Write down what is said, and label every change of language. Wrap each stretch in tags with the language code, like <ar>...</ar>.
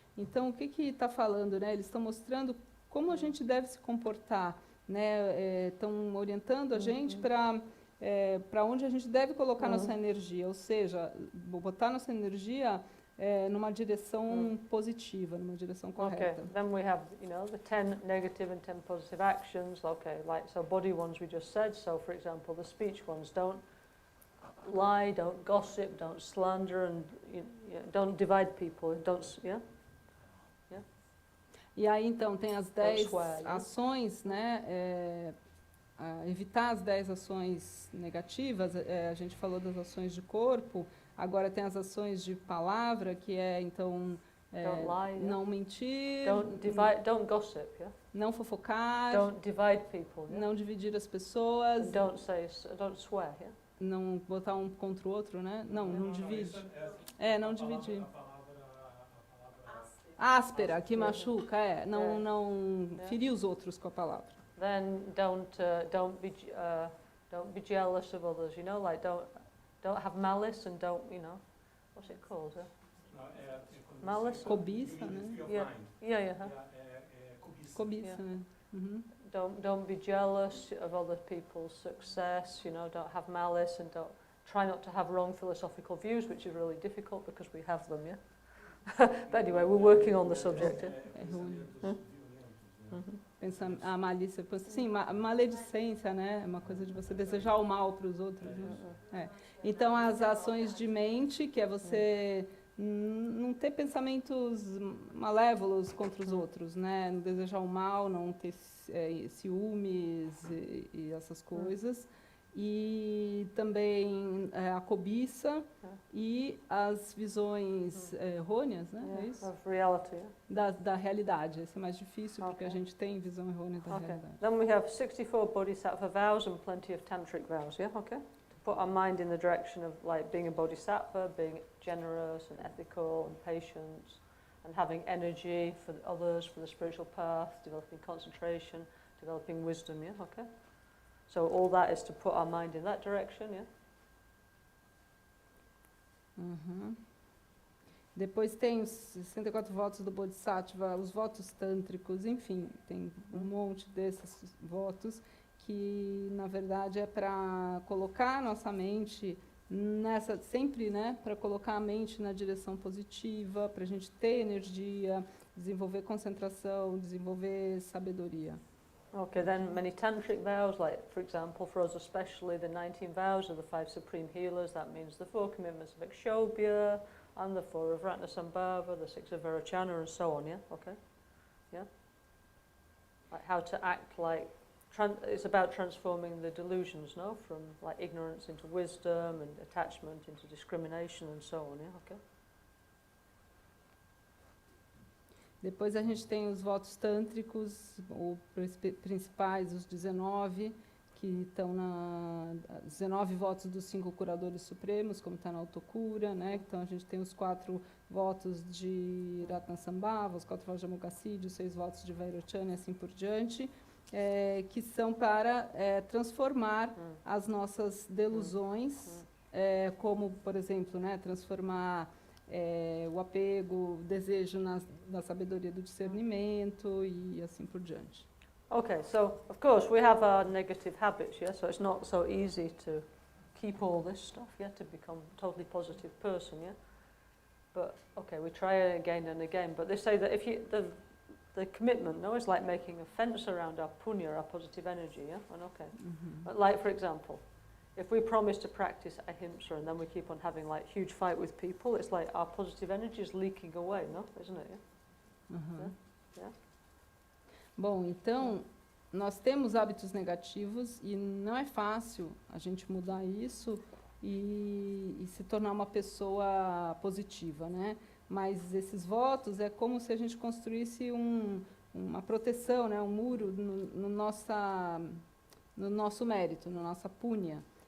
<pt>Então, o que está falando, né? Eles estão mostrando como a gente deve se comportar, né? Estão orientando a gente para onde a gente deve colocar nossa energia, ou seja, botar nossa energia numa direção positiva, numa direção correta.</pt> <en>Okay, then we have, you know, the 10 negative and 10 positive actions, okay, like, so body ones we just said, so for example, the speech ones, don't lie, don't gossip, don't slander, and don't divide people, yeah?</en> <pt>E aí, então, tem as 10</pt> <en>swear, yeah?</en> <pt>ações, né, evitar as 10 ações negativas, a gente falou das ações de corpo, agora tem as ações de palavra, que é, então,</pt> <en>Don't lie, yeah?</en> <pt>não mentir,</pt> <en>don't gossip, yeah?</en> <pt>não fofocar,</pt> <en>Don't divide people, yeah?</en> <pt>não dividir as pessoas,</pt> <en>And don't swear, yeah?</en> <pt>não botar um contra o outro, né? Não divide. Não dividir. A palavra Áspera, que machuca, não ferir os outros com a palavra.</pt> <en>Then don't be jealous of others, you know, like don't have malice and don't, you know, what's it called? Malice?</en> <pt>Cobiça, né?</pt> <en>Yeah.</en> <pt>Cobiça, né? Uhum.</pt> <en>Don't be jealous of other people's success, you know, don't have malice and don't try not to have wrong philosophical views, which is really difficult because we have them, yeah? But anyway, we're working on the subject.</en> <pt>É ruim. Pensa, a malícia, sim, maledicência, né? É uma coisa de você desejar o mal para os outros. Né? Então, as ações de mente, que é você não ter pensamentos malévolos contra os outros, né? Não desejar o mal, não ter ciúmes e essas coisas. E também a cobiça e as visões errôneas, né? É isso?</pt> <en>Of reality.</en> <pt>Da realidade. Esse é mais difícil porque a gente tem visão errônea da realidade.</pt> <en>Then we have 64 bodhisattva vows and plenty of tantric vows, yeah? Okay. To put our mind in the direction of like being a bodhisattva, being generous and ethical and patient and having energy for others, for the spiritual path, developing concentration, developing wisdom, yeah? Okay. So all that is to put our mind in that direction, yeah? Uhum.</en> <pt>Depois tem os 64 votos do Bodhisattva, os votos tântricos, enfim, tem um monte desses votos que, na verdade, é para colocar a nossa mente sempre, né, para colocar a mente na direção positiva, para a gente ter energia, desenvolver concentração, desenvolver sabedoria.</pt> <en>Okay, then many tantric vows, like, for example, for us especially, the 19 vows of the 5 supreme healers. That means the 4 commitments of Akshobhya, and the 4 of Ratnasambhava, the 6 of Virachana, and so on, yeah? Okay? Yeah? Like how to act like, it's about transforming the delusions, no? From like ignorance into wisdom, and attachment into discrimination, and so on, yeah? Okay?</en> <pt>Depois a gente tem os votos tântricos, ou principais, os 19, que estão 19 votos dos 5 curadores supremos, como está na autocura, né? Então a gente tem os 4 votos de Ratnasambhava, os 4 votos de Amoghasiddhi, os 6 votos de Vairocana e assim por diante, que são para transformar as nossas delusões, como, por exemplo, né, transformar o apego, o desejo na sabedoria do discernimento e assim por diante.</pt> <en>Okay, so of course we have our negative habits, yeah? So it's not so easy to keep all this stuff, yeah, to become a totally positive person, yeah? But okay, we try it again and again, but they say that if you, the commitment, no, is like making a fence around our punya, our positive energy, yeah? And okay. But like, for example, if we promise to practice ahimsa and then we keep on having like huge fight with people, it's like our positive energy is leaking away, no? Isn't it? Yeah? Yeah?</en> <pt>Bom, então, nós temos hábitos negativos e não é fácil a gente mudar isso e se tornar uma pessoa positiva, né? Mas esses votos é como se a gente construísse uma proteção, né? Um muro no nosso mérito, na nossa punya.</pt>